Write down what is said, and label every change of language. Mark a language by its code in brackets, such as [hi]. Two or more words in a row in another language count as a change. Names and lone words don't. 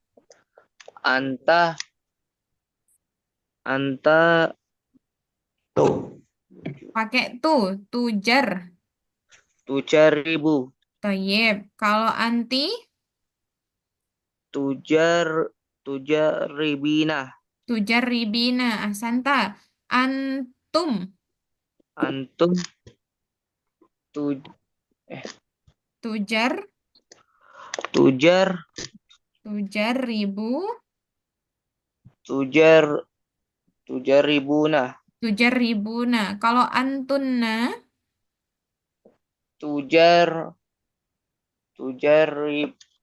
[ar] Anta [id] Tuh. pakai tujar. [ar] tujaribu. [id] Tayyib. Kalau anti [ar] Tujaribina. tujarribina. أحسنت. أنتم Antum تجر تجربوا tujaribuna. tujarribuna. Kalau antunna Tujarib